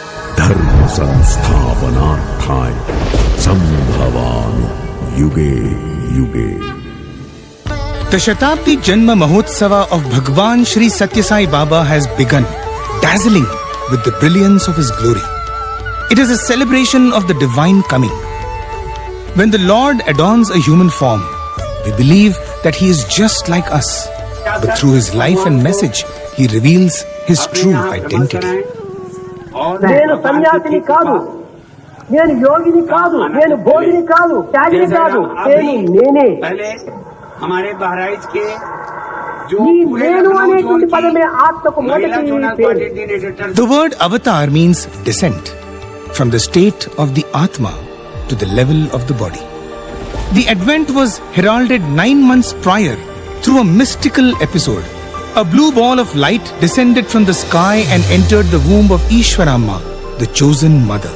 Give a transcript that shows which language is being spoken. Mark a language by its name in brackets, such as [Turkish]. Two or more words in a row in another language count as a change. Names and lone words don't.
[Sanskrit] धर्म संस्थापनार्थाय संभवामि युगे युगे. [English] The Shatabdi Janma Mahotsava of Bhagwan Shri Satya Sai Baba has begun, dazzling with the brilliance of his glory. It is a celebration of the divine coming. When the Lord adorns a human form, we believe that he is just like us. But through his life and message, he reveals his true identity. [Telugu] నేను సన్యాసిని కాదు, నేను యోగిని కాదు, నేను భోగిని కాదు, త్యాగిని కాదు, నేనే. [Hindi] हमारे बहराइच के [Telugu] ఈ నేను అనేటువంటి పదమే ఆత్మకు మొదటి పేరు. [English] The word avatar means descent from the state of the Atma to the level of the body. The advent was heralded 9 months prior through a mystical episode. A blue ball of light descended from the sky and entered the womb of Ishwaramma, the chosen mother.